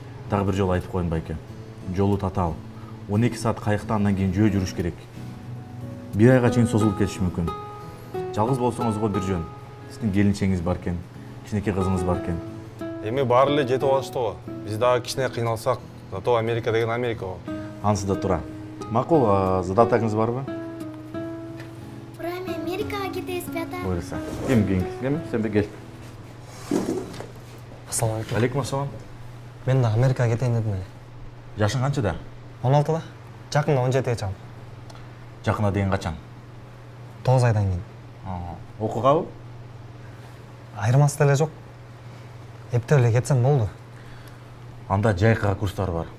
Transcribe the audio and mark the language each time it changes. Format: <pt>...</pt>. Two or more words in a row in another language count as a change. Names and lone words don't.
<kk>Тағы бір жол айтып қойын байке.</kk> <ky>Жолу татаал. 12 саат қайықта, андан кейін жөө жүрүш керек. Bir айга чейин созулуп кетиши мүмкүн. Жалгыз болсоңузго бир жөн. Сиздин келинчеңиз бар экен, кичинекей кызыңыз бар экен. Эми баары эле жетип алышты го. Биз дагы кичине кыйналсак, зато Америка деген Америка го. Анысы да тура. Макул, задатагыңыз барбы? Ура, эми Америкага кетебизби ата? Буюрса. Ким? Сен бе кел. Ассаламу алейкум. Алейкум ассалам. Мен да Америкага кетейин дедим эле. Жашың канчада? 16-да. Жакында 17-ге чыгам. Жакына деген качан? 9 айдан кийин. Окугабы? Айырмасы деле жок. Эптеп эле кетсем болду. Анда жайкага курстар бар.</ky>